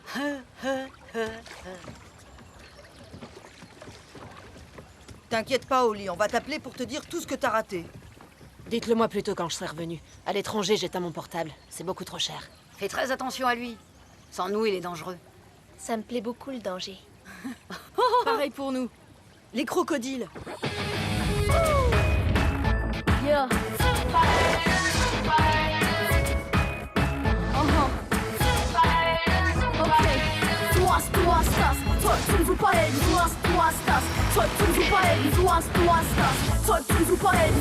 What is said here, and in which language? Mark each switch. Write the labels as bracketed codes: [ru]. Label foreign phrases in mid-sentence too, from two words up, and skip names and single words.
[fr] T'inquiète pas, Oli, on va t'appeler pour te dire tout ce que t'as raté. Dites-le moi plutôt quand je serai revenu. À l'étranger, j'éteins mon portable. C'est beaucoup trop cher. Fais très attention à lui. Sans nous, il est dangereux. Ça me plaît beaucoup le danger. Pareil pour nous. Les crocodiles. [en] Yeah. Okay. [de] Du hast das. Zeug zum Superhelden. Du hast das. Zeug zum Superhelden. Du hast das. Zeug zum Superhelden.